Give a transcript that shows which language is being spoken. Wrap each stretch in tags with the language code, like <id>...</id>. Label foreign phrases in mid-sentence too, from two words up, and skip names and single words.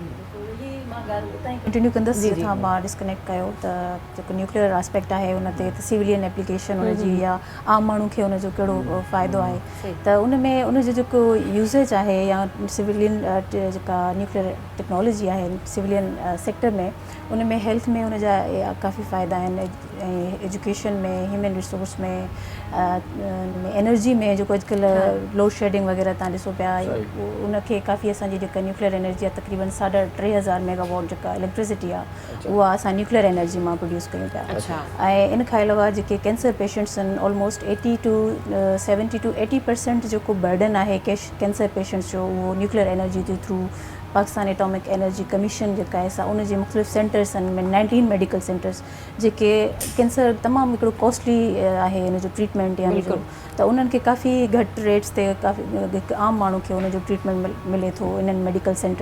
<sd>कंटिन्यू कंदसि जिथां मां डिस्कनेक्ट कयो त जेको</sd> <en>nuclear aspect</en> <sd>आहे उन ते</sd> <en>civilian application</en> <sd>हुनजी या आम माण्हू खे हुनजो कहिड़ो फ़ाइदो आहे त उन में उनजो जेको यूज़ेज आहे या सिविलियन जेका</sd> <en>nuclear technology</en> <sd>आहे</sd> <en>civilian sector</en> <sd>में उन में हेल्थ में उनजा काफ़ी फ़ाइदा आहिनि ऐं एजुकेशन में</sd> <en>human resource</en> <sd>में एनर्जी में जेको अॼुकल्ह</sd> <en>load shedding</en> <sd>वग़ैरह तव्हां ॾिसो पिया उनखे काफ़ी असांजी जेका</sd> <en>nuclear energy</en> <sd>आहे तक़रीबन 3,500 मेगावॉट जेका इलेक्ट्रिसिटी आहे उहा असां</sd> <en>nuclear energy</en> <sd>मां प्रोड्यूस कयूं पिया ऐं इन खां अलावा जेके</sd> <en>cancer patients</en> <sd>आहिनि ऑलमोस्ट 80 to 70 to 80% जेको बर्डन आहे</sd> <en>cancer patients</en> <sd>जो उहो</sd> <en>nuclear energy</en> <sd>जे थ्रू पाकिस्तान एटॉमिक एनर्जी कमीशन जेका आहे असां उनजे मुख़्तलिफ़ सेंटर्स आहिनि 19</sd> <en>medical centers</en> <sd>जेके कैंसर तमामु हिकिड़ो कॉस्टली आहे हिन जो ट्रीटमेंट या त उन्हनि खे काफ़ी घटि रेट्स ते काफ़ी हिकु आम माण्हू खे उनजो ट्रीटमेंट मिले थो इन्हनि</sd> <en>medical centers</en>